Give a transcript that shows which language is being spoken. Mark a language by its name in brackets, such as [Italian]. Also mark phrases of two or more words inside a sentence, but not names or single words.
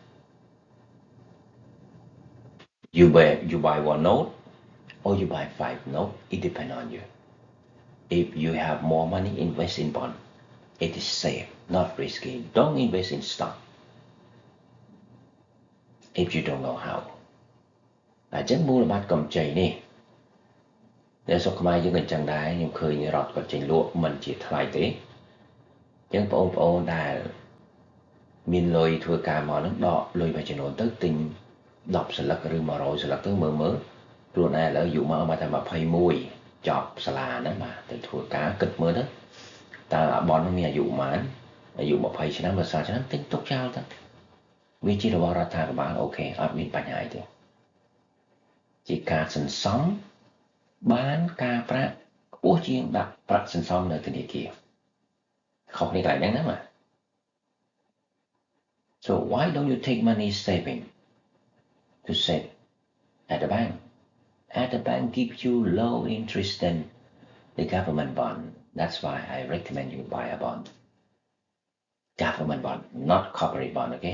[English] You buy one note or you buy 5 notes, it depends on you. If you have more money, invest in bond. It is safe, not risky. Don't invest in stock if you don't know how. [Khmer] អញ្ចឹងមូលបត្រកម្ចីនេះដែលសុខខ្មែរយើងក៏ចឹងដែរខ្ញុំឃើញរដ្ឋគាត់ចេញលក់មិនជាថ្លៃទេអញ្ចឹងបងប្អូនដែលមានលុយធ្វើការ មកហ្នឹងដកលុយមួយចំនួនទៅទិញ10សន្លឹកឬ100សន្លឹកទៅមើលខ្លួនឯងឥឡូវអាយុមកតែ21ចប់ សាលាហ្នឹងបាទទៅធ្វើការគិតមើលទៅតើបនហ្នឹងមានអាយុប៉ុន្មានអាយុ20ឆ្នាំឬ30ឆ្នាំទិញទុកចោលទៅវាជារបស់រដ្ឋាភិបាលអូខេអត់មានបញ្ហាអីទេជាការសន្សំបានការប្រាក់ខ្ពស់ជាងដាក់ប្រាក់សន្សំនៅធនាគារខុសនេះកន្លែងហ្នឹងណាបាទ [English] So why don't you take money saving to save at the bank? At the bank gives you low interest than the government bond. That's why I recommend you buy a bond. Government bond, not corporate bond, okay?